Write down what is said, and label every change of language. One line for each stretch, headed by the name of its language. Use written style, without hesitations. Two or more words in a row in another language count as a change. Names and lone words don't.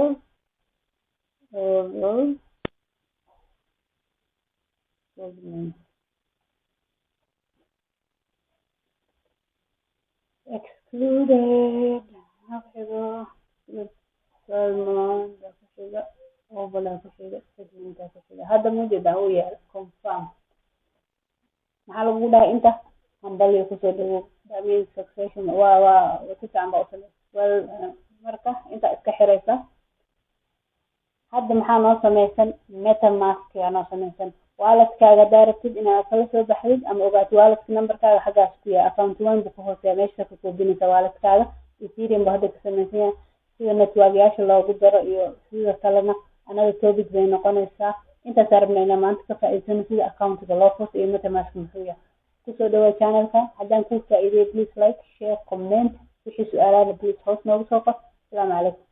Somali: excluded hadda mujeeda uu yahay confirm maxaa lagu dhahay inta hambaliyo kusoo dhawow
English: that means succession
Somali: waa ku taamba marka inta iska xiraysa hadda maxaa noo samaysan metamask yaa noo samaysan waaladkaaga daaratid inaad kala soo baxdid ama ogaatid waaladka numberkaaga xaggaas ku yahay account 1 buu ku hooseeya meesha ka koobinaysa waaladkaaga ethereum baa hadda ka samaysan yahay sida network-yaasha loogu daro iyo sida kalena
English: another topic
Somali: bay noqonaysaa intaas rabnaa inaan maanta ka faa'iidaysano sida account-ga loo furto iyo metamask muxuu yahay kusoo dhawaad channel-ka haddaan ku faa'iideeyo
English: please like share comment
Somali: wixii su'aalaha please hoos noogu soo qor.
Arabic: السلام عليكم.